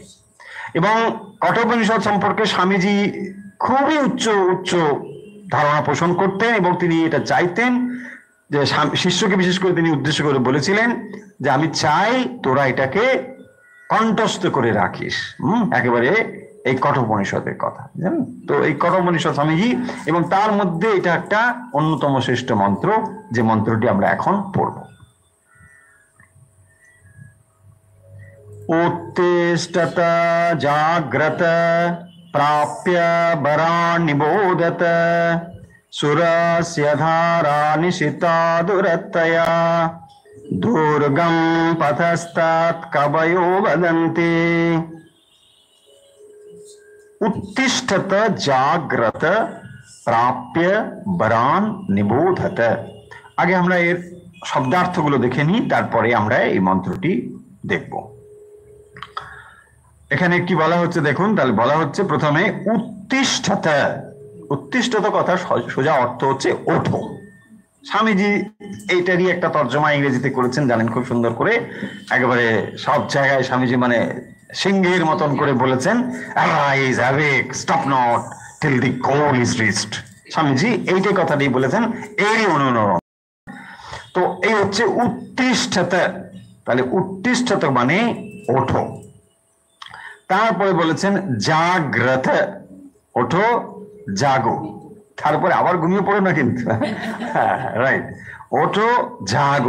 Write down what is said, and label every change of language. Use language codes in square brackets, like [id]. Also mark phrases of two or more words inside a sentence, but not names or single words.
[bn] এবং কঠোপনিষদ সম্পর্কে স্বামীজি খুবই উচ্চ উচ্চ ধারণা পোষণ করতেন, এবং তিনি এটা চাইতেন যে শিষ্যকে বিশেষ করে তিনি উদ্দেশ্য করে বলেছিলেন যে আমি চাই তোরা এটাকে কণ্ঠস্থ করে রাখিস, একেবারে এই কঠোপনিষদের কথা, জানেন তো। এই কঠোপনিষদ স্বামীজি, এবং তার মধ্যে এটা একটা অন্যতম শ্রেষ্ঠ মন্ত্র, যে মন্ত্রটি আমরা এখন পড়ব। [sa] उत्तिष्ठत जाग्रत प्राप्य वरान् निबोधत सुरस्य धारा निशिता दुरत्तया दुर्गं पथस्तात् कवयो वदन्ति। उत्तिष्ठत जाग्रत प्राप्य वरान् निबोधत। [bn] আগে আমরা এর শব্দার্থগুলো দেখে নিই, তারপরে আমরা এই মন্ত্রটি দেখব। এখানে কি বলা হচ্ছে দেখুন, তাহলে বলা হচ্ছে প্রথমে উত্তিষ্ঠত। উত্তিষ্ঠত কথা সোজা অর্থ হচ্ছে ওঠো। স্বামীজি এইটারই একটা তর্জমা ইংরেজিতে করেছেন, জানেন, খুব সুন্দর করে, একেবারে সব জায়গায় স্বামীজি মানে সিংহের মতন করে বলেছেন, [en] arise, awake, stop not till the goal is reached। [bn] স্বামীজি এইটাই কথাটাই বলেছেন, এরই অনুরণন। তো এই হচ্ছে উত্তিষ্ঠত। তাহলে উত্তিষ্ঠত মানে ওঠো। তারপরে বলেছেন জাগ্রত, ওঠো জাগো। তারপরে আবার ঘুমিয়ে পড়ো না কিন্তু, রাইট, ওঠো জাগো।